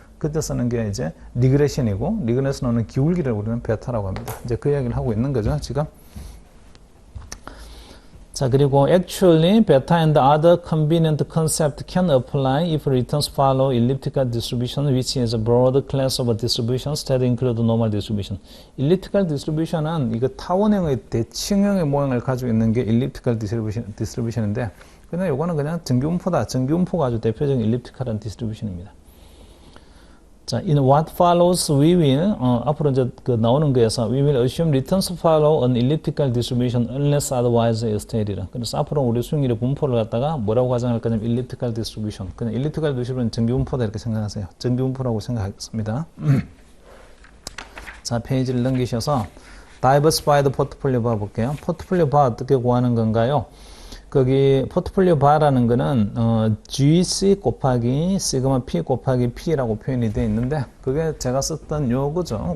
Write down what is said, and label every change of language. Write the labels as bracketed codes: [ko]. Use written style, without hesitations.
[ko] 그때 쓰는 게 이제 리그레션이고, 리그레션 오는 기울기를 우리는 베타라고 합니다. 이제 그 이야기를 하고 있는 거죠, 지금. 자, 그리고 [en] actually, beta and other convenient concept can apply if returns follow elliptical distribution, which is a broad class of distributions that include normal distribution. [ko] elliptical distribution은 이거 타원형의 대칭형의 모양을 가지고 있는 게 elliptical distribution인데, 그냥 요거는 그냥 정규분포다. 정규분포가 아주 대표적인 elliptical한 distribution입니다. [en] 자, in what follows, we will, [ko] 앞으로 이제 그 나오는 거에서, [en] we will assume returns follow an elliptical distribution unless otherwise stated. [ko] 그래서 앞으로 우리 수익률의 분포를 갖다가 뭐라고 가정할 거냐면 elliptical distribution. 그냥 elliptical distribution 정규분포다 이렇게 생각하세요. 정규분포라고 생각하겠습니다. 자, 페이지를 넘기셔서 diversified portfolio bar 볼게요. 포트폴리오 바 어떻게 구하는 건가요? 거기 포트폴리오 바라는 거는 GC 곱하기 시그마 P 곱하기 P라고 표현이 되어 있는데 그게 제가 썼던 요거죠.